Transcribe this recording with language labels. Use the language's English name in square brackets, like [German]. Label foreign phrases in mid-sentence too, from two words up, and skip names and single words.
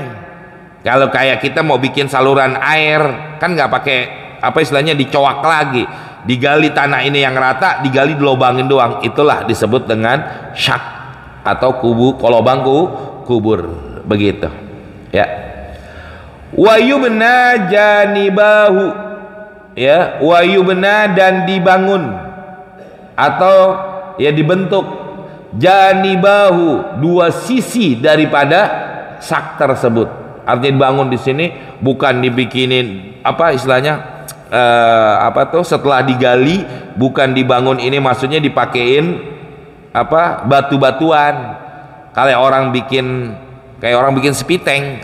[Indonesian] Kalau kayak kita mau bikin saluran air kan nggak pakai apa istilahnya dicoak lagi, digali tanah ini yang rata, digali dilobangin doang, itulah disebut dengan syak atau kolobang kubur begitu ya. [Arabic] ويبنى جانبه, ya, ويبنى, [Indonesian] dan dibangun atau ya dibentuk, janibahu, dua sisi daripada sak tersebut. Artinya dibangun di sini bukan dibikinin apa istilahnya apa tuh setelah digali, bukan dibangun ini maksudnya dipakein apa batu-batuan kayak orang bikin sepiteng.